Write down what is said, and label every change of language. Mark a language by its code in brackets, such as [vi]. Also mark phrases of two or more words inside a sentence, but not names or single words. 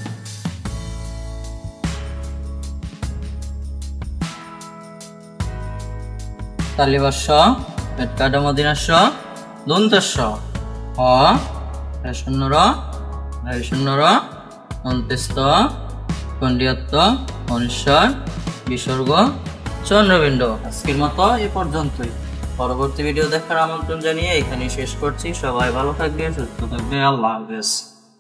[bn] তালিবাস্য পেটকাটা মদিনাস্য দন্তস্য হ শূন্যর শূন্যর অন্ত্যেষ্ট কুণ্ডিয়ত্ব অনুস্বার বিসর্গ চন্দ্রবিন্দু। আজকের মতো এ পর্যন্তই। পরবর্তী ভিডিও দেখার আমন্ত্রণ জানিয়ে এখানে শেষ করছি। সবাই ভালো থাকবে, সুস্থ থাকবে। আল্লাহ হাফেজ।